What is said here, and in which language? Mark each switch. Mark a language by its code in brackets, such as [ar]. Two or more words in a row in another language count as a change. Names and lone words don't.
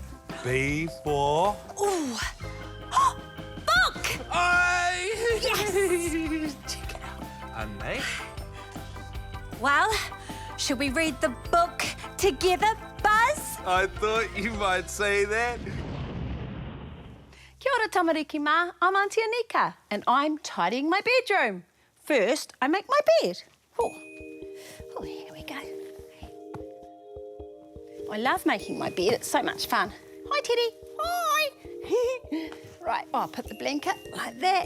[en] B for... Oh, book! Aye! Yes! Check it out. And mate. Well, should we read the book together, Buzz? I thought you might say that. [mi] Kia ora tamariki mā, [en] I'm Aunty Anika and I'm tidying my bedroom. First, I make my bed. Oh, here we go. I love making my bed, it's so much fun. Hi, Teddy. Hi. Right, I'll put the blanket like that.